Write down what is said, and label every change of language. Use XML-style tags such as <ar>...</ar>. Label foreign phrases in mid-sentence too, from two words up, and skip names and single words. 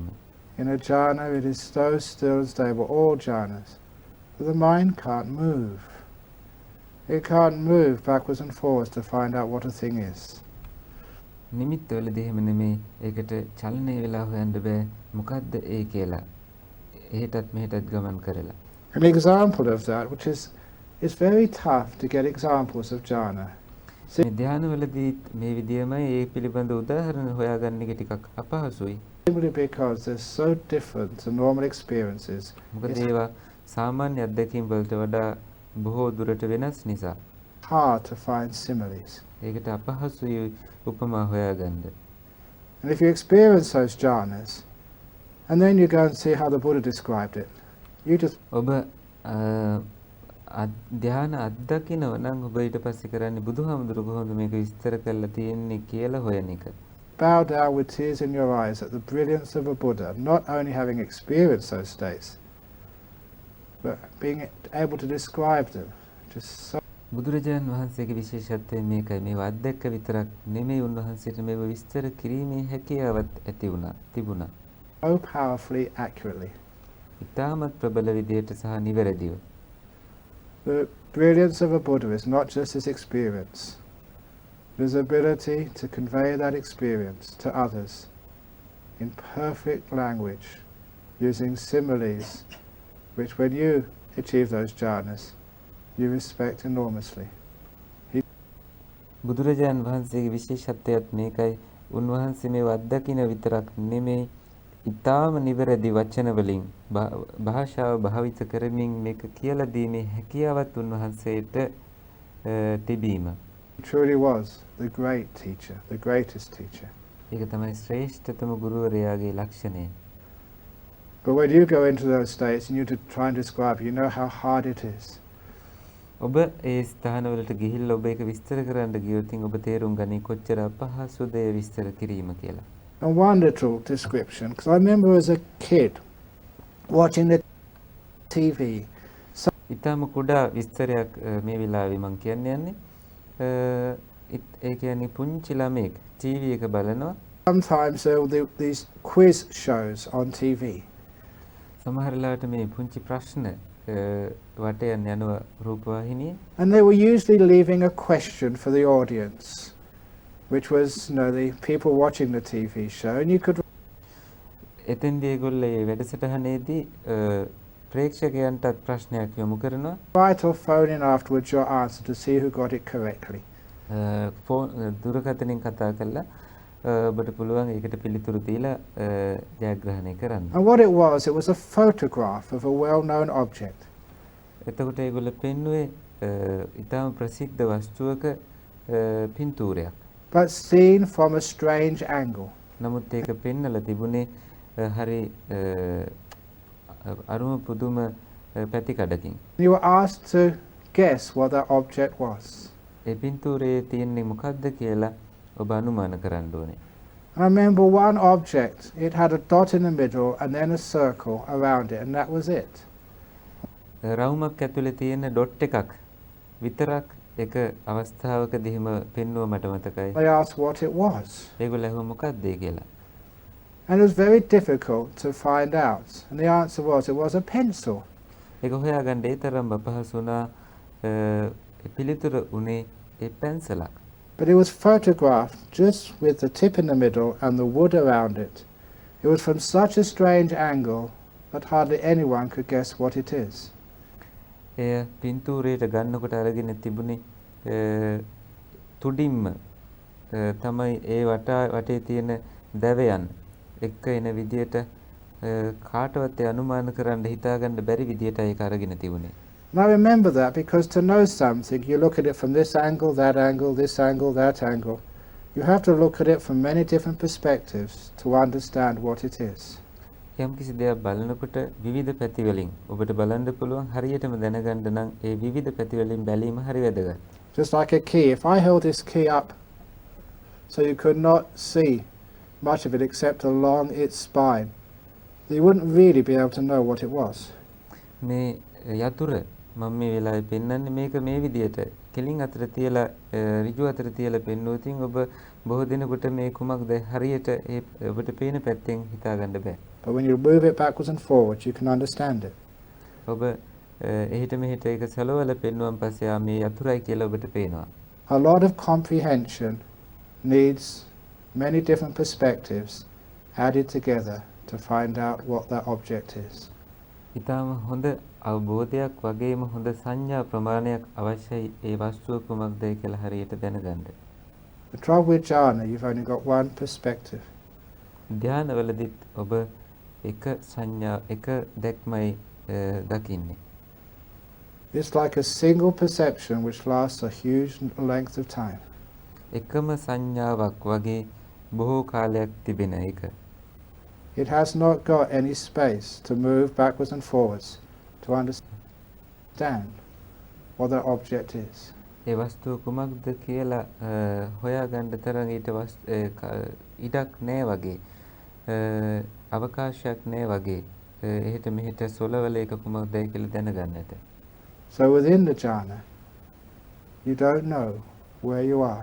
<en>In a jhana, it is so still and stable, all jhanas, that the mind can't move. It can't move backwards and forwards to find out what a thing is.</en> <si>නිමිත්තවලදී එහෙම නෙමෙයි. ඒකට චලනය වෙලා හොයන්න බෑ. මොකද්ද ඒ කියලා. එහෙටත් මෙහෙටත් ගමන් කරලා.</si> <en>An example of that, which is it's very tough to get examples of jhana.</en> <si>මේ ධානවලදී මේ විදියමයි ඒ පිළිබඳ උදාහරණ හොයාගන්න එක ටිකක් අපහසුයි.</si> <en>Simply because they're so different to normal experiences.</en> <si>මොකද ඒවා සාමාන්‍ය අත්දැකීම් වලට වඩා බොහෝ දුරට වෙනස් නිසා.</si> <en>Hard to find similes.</en> <si>ඒකට අපහසුයි උපමා හොයාගන්න.</si> <en>And if you experience those jhanas, and then you go and see how the Buddha described it, you just</en> <si>ඔබ ධ්‍යාන අත්දකින්නව නම් ඔබ ඊට පස්සේ කරන්නේ බුදුහාමුදුරු කොහොමද මේක විස්තර කරලා තියෙන්නේ කියලා හොයන එක.</si> <en>bow down with tears in your eyes at the brilliance of a Buddha, not only having experienced those states, but being able to describe them. Just so</en> <si>බුදුරජාණන් වහන්සේගේ විශේෂත්වය මේකයි. මේව අත්දැක්ක විතරක් නෙමෙයි උන්වහන්සේට මේව විස්තර කිරීමේ හැකියාවක් තිබුණා.</si> <en>powerfully, accurately.</en> <si>ඉතාමත් ප්‍රබල විදියට සහ නිවැරදිව.</si> <en>The brilliance of a Buddha is not just his experience. It is ability to convey that experience to others in perfect language, using similes, which when you achieve those jhanas, you respect enormously.</en> <si>බුදුරජාණන් වහන්සේගේ විශේෂත්වයත් මේකයි. උන්වහන්සේ මේව අත්දකින්න විතරක් නෙමෙයි, ඉතාම නිවැරදි වචන වලින් භාෂාව භාවිත කරමින් මේක කියලා දීමේ හැකියාවත් උන්වහන්සේට තිබීම.</si> <en>He truly was the great teacher, the greatest teacher.</en> <si>ඒක තමයි ශ්‍රේෂ්ඨතම ගුරුවරයාගේ ලක්ෂණය.</si> <en>But when you go into those states and you try and describe, you know how hard it is.</en> <si>ඔබ ඒ ස්ථානවලට ගිහිල්ලා ඔබ ඒක විස්තර කරන්න ගියොත් ඔබ තේරුම් ගනී කොච්චර අපහසුද ඒ විස්තර කිරීම කියලා.</si> <en>And one little description, because I remember as a kid watching the TV.</en> <si>ඉතාම කුඩා විස්තරයක් මේ වෙලාවේ මම කියන්න යන්නේ. ඒ කියන්නේ පුංචි ළමෙක් ටීවී එක බලනවා.</si> <en>Sometimes there were these quiz shows on TV.</en> <si>සමහර වෙලාවට මේ පුංචි ප්‍රශ්න වටයන් යනවා රූපවාහිනියේ.</si> <en>And they were usually leaving a question for the audience, which was, the people watching the TV show, and you could.</en> <si>එතෙන්දී ඒගොල්ලෝ මේ වැඩසටහනේදී ප්‍රේක්ෂකයන්ටත් ප්‍රශ්නයක් යොමු කරනවා.</si> <en>Write or phone in afterwards your answer to see who got it correctly.</en> <si>දුරකථනයෙන් කතා කරලා ඔබට පුළුවන් ඒකට පිළිතුරු දීලා ජයග්‍රහණය කරන්න.</si> <en>And what it was a photograph of a well-known object.</en> <si>එතකොට ඒගොල්ලෝ පෙන්වුවේ ඉතාම ප්‍රසිද්ධ වස්තුවක පින්තූරයක්.</si> <en>But seen from a strange angle.</en> <si>නමුත් ඒක පෙන්නලා තිබුණේ හරි අරුම පුදුම පැතිකඩකින්.</si> <en>You were asked to guess what that object was.</en> <si>ඒ පින්තූරයේ තියෙන්නේ මොකක්ද කියලා ඔබ අනුමාන කරන්න ඕනේ.</si> <en>And I remember one object, it had a dot in the middle and then a circle around it, and that was it.</en> <si>රවුමක් ඇතුලේ තියෙන ඩොට් එකක් විතරක් එක අවස්ථාවකදී හිම පෙන්වුව මට මතකයි.</si> <en>I asked what it was.</en> <si>ඒගොල්ලෝ අහුව මොකක්ද ඒ කියලා.</si> <en>And it was very difficult to find out. And the answer was, it was a pencil.</en> <si>ඒක හොයාගන්න ඒ තරම් අපහසු වුණා. පිළිතුර උනේ ඒ පෙන්සලක්.</si> <en>But it was photographed just with the tip in the middle and the wood around it. It was from such a strange angle that hardly anyone could guess what it is.</en> <si>එය පින්තූරයට ගන්නකොට අරගෙන තිබුණේ තුඩින්ම තමයි ඒ වටේ තියෙන දැවයන් එක්ක එන විදියට කාටවත් අනුමාන කරන්න හිතාගන්න බැරි විදියට ඒක අරගෙන තිබුණේ.</si> <en>And I remember that because to know something, you look at it from this angle, that angle, this angle, that angle. You have to look at it from many different perspectives to understand what it is.</en> <si>යම් කිසි දෙයක් බලනකොට විවිධ පැති වලින් ඔබට බලන්න පුළුවන් හරියටම දැනගන්න නම් ඒ විවිධ පැති වලින් බැලීම හරි වැදගත්.</si> <en>Just like a key. If I held this key up so you could not see much of it except along its spine, you wouldn't really be able to know what it was.</en> <si>මේ යතුර මම මේ වෙලාවේ පෙන්වන්නේ මේක මේ විදියට කෙලින් අතර තියලා ඍජු අතර තියලා පෙන්වුවොතින් ඔබ බොහෝ දිනකට මේ කුමක්ද හරියට ඒ ඔබට පේන පැත්තෙන් හිතා ගන්න බෑ.</si> <en>But when you move it backwards and forwards, you can understand it.</en> <si>ඔබ එහෙට මෙහෙට ඒක සලවල පෙන්වුවන් පස්සේ මේ අතුරයි කියලා ඔබට පේනවා.</si> <en>A lot of comprehension needs many different perspectives added together to find out what that object is.</en> <si>ඊටම හොඳ අවබෝධයක් වගේම හොඳ සංඥා ප්‍රමාණයක් අවශ්‍යයි ඒ වස්තුව කුමක්දයි කියලා හරියට දැනගන්න.</si> <en>The trouble with jhana, you've only got one perspective.</en> <si>ධානවලදීත් ඔබ එක සංඥා එක දැක්මයි දකින්නේ.</si> <en>It's like a single perception which lasts a huge length of time.</en> <si>එකම සංඥාවක් වගේ බොහෝ කාලයක් තිබෙන එක.</si> <en>It has not got any space to move backwards and forwards to understand what that object is.</en> <si>ඒ වස්තුව කුමක්ද කියලා හොයාගන්න තරම් ඊට ඉඩක් නැහැ වගේ. අවකාශයක් නැහැ වගේ. එහෙට මෙහෙට සොලවල එක කුමක්දයි කියලා දැනගන්නට.</si> <en>So within the jhana, you don't know where you are.</en>